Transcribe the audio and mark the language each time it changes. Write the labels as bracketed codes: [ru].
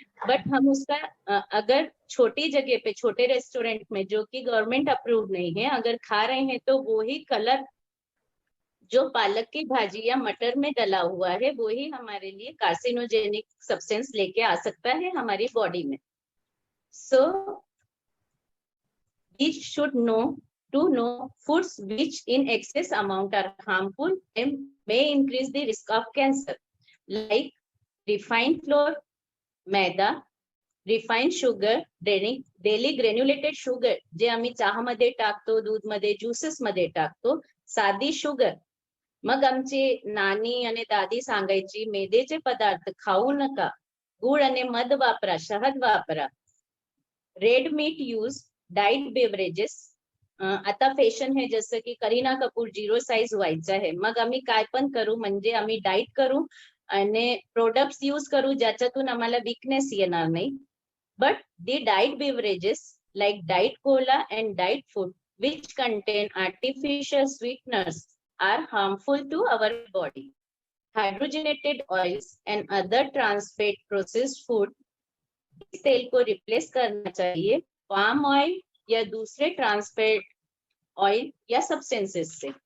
[hi] But हम उसका अगर छोटी जगह पे छोटे रेस्टोरेंट में जो कि गवर्नमेंट अप्रूव नहीं है अगर खा रहे हैं तो वो ही कलर जो पालक की भाजी या मटर में डला हुआ है वो ही हमारे लिए कार्सिनोजेनिक सब्सटेंस लेके आ सकता है हमारी बॉडी में। [en] so we should know to know foods which in excess amount are harmful and may increase the risk of cancer, like refined flour, maida, refined sugar, daily granulated sugar [mr] जे आम्ही चहामध्ये टाकतो, दूधमध्ये, juices मध्ये टाकतो, साधी sugar. मग आमची नानी आणि दादी सांगायची मैद्याचे पदार्थ खाऊ नका, गुळ आणि मध वापरा, शहद वापरा। [en] red meat use, diet beverages, [mr] आता फॅशन आहे जसं की करीना कपूर 0 साईज व्हायचं आहे, मग आम्ही काय पण करू म्हणजे आम्ही डाईट करू आणि प्रोडक्ट्स यूज करू ज्याच्यातून आम्हाला वीकनेस येणार नाही। [en] But the diet beverages like diet cola and diet food which contain artificial sweeteners are harmful to our body. Hydrogenated oils and other trans fat processed food, [hi] इस तेल को रिप्लेस करना चाहिए पाम ऑयल या दूसरे trans fat oil या substances से।